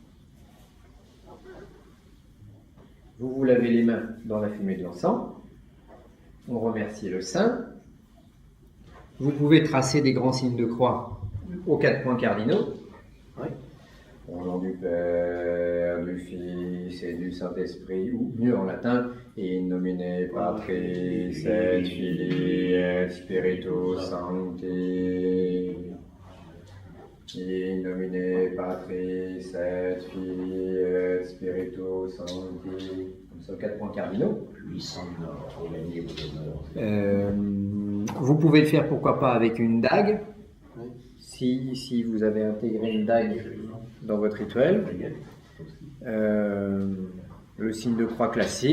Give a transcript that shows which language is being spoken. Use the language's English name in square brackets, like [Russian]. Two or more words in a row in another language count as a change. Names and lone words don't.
[French] Vous vous lavez les mains dans la fumée de l'encens. On remercie le saint. Vous pouvez tracer des grands signes de croix aux 4 points cardinaux. Oui. Au nom du Père, du Fils et du Saint-Esprit, ou mieux en latin, [Latin] in nomine Patris et Filii et Spiritus Sancti. In nomine Patris et Filii et Spiritus Sancti. [French] Comme ça, 4 points cardinaux. Vous pouvez le faire, pourquoi pas, avec une dague. Si vous avez intégré une dague dans votre rituel. Le signe de croix classique.